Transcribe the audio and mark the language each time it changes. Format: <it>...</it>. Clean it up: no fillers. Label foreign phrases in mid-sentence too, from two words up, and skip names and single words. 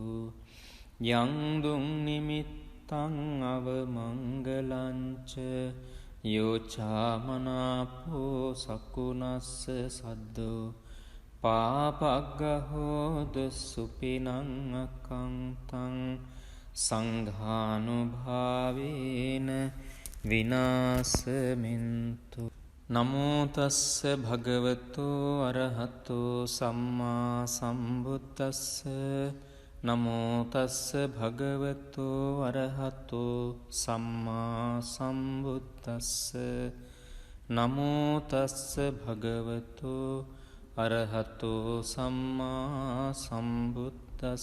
<pi>යං දුං නිමිත්තං අවමංගලංච යෝචාමනාපෝ සකුණස්ස සද්දෝ පාපග්ගහෝදු සුපිනං අකංතං සංඝානුභාවේන විනාසමින්තු. නමෝ තස්ස භගවතු අරහතු සම්මා සම්බුද්දස්ස. නමෝ තස්ස භගවතු අරහතු සම්මා සම්බුද්දස්ස. නමෝ තස්ස භගවතු අරහතු සම්මා සම්බුද්දස්ස.</pi>